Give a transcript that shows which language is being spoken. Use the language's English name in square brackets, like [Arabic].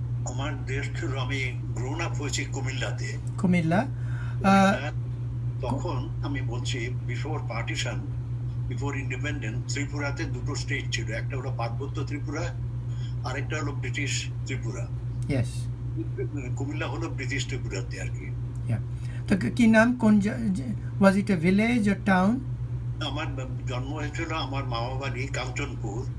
[Bangla] আমার দেশ ছিল, আমি গ্রোন আপ হয়েছি কুমিল্লাতে। কুমিল্লা। তখন আমি বলছি বিফোর পার্টিশন, বিফোর ইন্ডিপেন্ডেন্স, ত্রিপুরাতে দুটো স্টেট ছিল, একটা হলো পার্বত্য ত্রিপুরা, আরেকটা হলো ব্রিটিশ ত্রিপুরা। [English] Yes. [Bangla] কুমিল্লা হলো ব্রিটিশ ত্রিপুরাতে আর কি। তো কি নাম, কোন, [English] was it a village or town? [Bangla] আমার জন্ম হয়েছিল আমার মামা বাড়ি কাঞ্চনপুর।